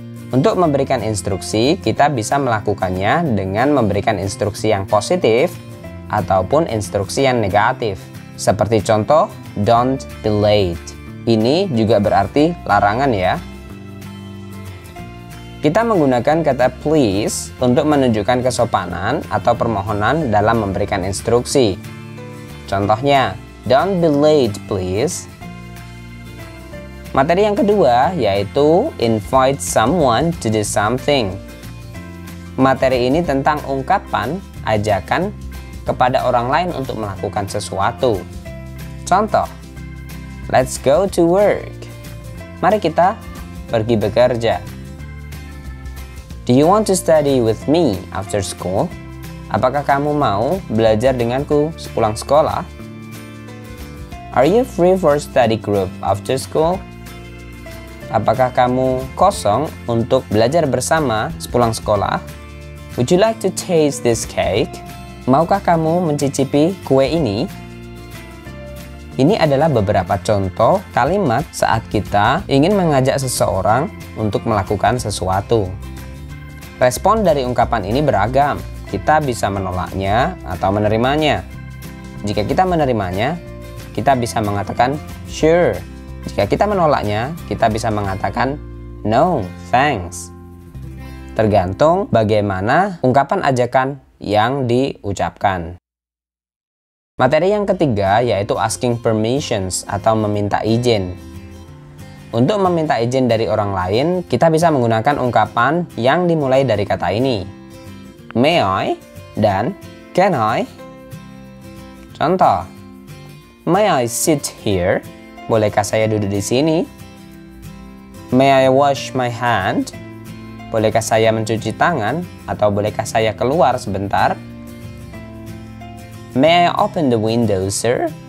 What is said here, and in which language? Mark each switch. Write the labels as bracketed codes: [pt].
[id] Untuk memberikan instruksi, kita bisa melakukannya dengan memberikan instruksi yang positif ataupun instruksi yang negatif. Seperti contoh, [en] don't be late. [id] Ini juga berarti larangan ya. Kita menggunakan kata please untuk menunjukkan kesopanan atau permohonan dalam memberikan instruksi. [en] Contohnya, don't be late please. [id] Materi yang kedua yaitu [en] invite someone to do something. [id] Materi ini tentang ungkapan ajakan kepada orang lain untuk melakukan sesuatu. Contoh, [en] let's go to work. [id] Mari kita pergi bekerja. [en] Do you want to study with me after school? [id] Apakah kamu mau belajar denganku sepulang sekolah? [en] Are you free for study group after school? [id] Apakah kamu kosong untuk belajar bersama sepulang sekolah? [en] Would you like to taste this cake? [id] Maukah kamu mencicipi kue ini? Ini adalah beberapa contoh kalimat saat kita ingin mengajak seseorang untuk melakukan sesuatu. Respon dari ungkapan ini beragam. Kita bisa menolaknya atau menerimanya. Jika kita menerimanya, kita bisa mengatakan sure. Jika kita menolaknya, kita bisa mengatakan [en] no, thanks. [id] Tergantung bagaimana ungkapan ajakan yang diucapkan. Materi yang ketiga yaitu [en] asking permissions [id] atau meminta izin. Untuk meminta izin dari orang lain, kita bisa menggunakan ungkapan yang dimulai dari kata ini. [en] May I dan can I. Contoh, may I sit here? [id] Bolehkah saya duduk di sini? [en] May I wash my hand? [id] Bolehkah saya mencuci tangan? Atau bolehkah saya keluar sebentar? [en] May I open the window, sir?